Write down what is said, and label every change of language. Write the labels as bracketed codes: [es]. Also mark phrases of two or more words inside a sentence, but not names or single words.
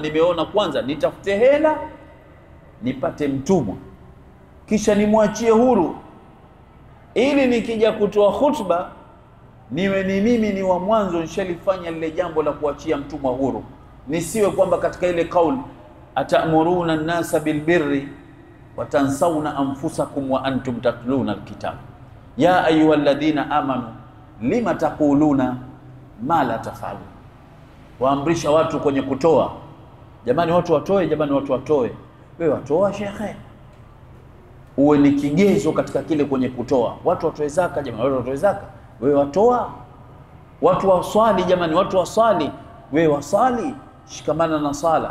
[sw] Nimeona kwanza nitafute hela nipate mtumwa, kisha nimwachie huru. ili nikija kutoa khutba niwe ni mimi ni wa mwanzo nishalifanya lile jambo la kuachia mtumwa huru, nisiwe kwamba katika ile kauli [ar] أتأمرون الناس بالبر وتنسون أنفسكم وأنتم تتلون الكتاب يا أيها الذين آمنوا لم تقولون ما لا تفعلون. [sw] Waamrisha watu kwenye kutoa, jamani watu watoe, jamani watu watoe. Wewe watoa shekhe, uwe ni kigezo katika kile kwenye kutoa. Watu watoe zaka, jamani watu watoe zaka, wewe watoa. Watu waswali, jamani watu waswali, wewe wasali, shikamana na sala.